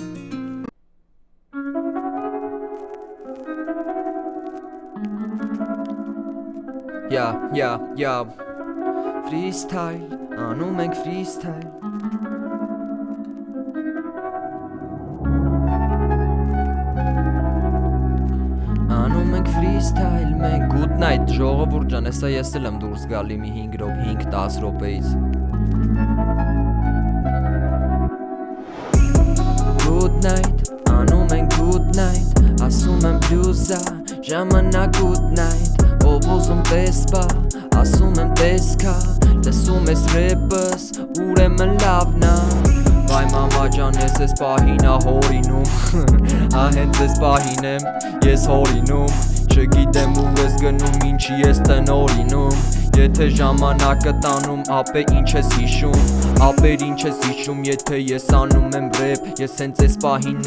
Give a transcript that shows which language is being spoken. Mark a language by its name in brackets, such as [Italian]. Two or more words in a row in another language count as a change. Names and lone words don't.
[Armenian] Freestyle, անում ենք freestyle Անում ենք freestyle, մենք [English] good night, [Armenian] ժողովուրդ ջան, հեսա ես էլ եմ դուրս գալի մի 5-10 րոպեից [English] Good night, [Armenian] անում ենք [English] good night [Armenian] ասում եմ բլյուզա, ժամանակ [English] good night, [Armenian] ով ուզում տեսպա, ասում եմ տեսքա, լսում ես ռեպս, ուրեմն լավնա, վայ մամա ջան ես ես պահինա հորինում, հենց ես պահին եմ, ես հորինում, չգիտեմ ու ես գնում ինչի ես տնորինում, եթե ժամանակը տանում ապե ինչ ես հիշում, ապեր ինչ ես հիշում եթե ես անում եմ ռեպ, ես հենց ես պահին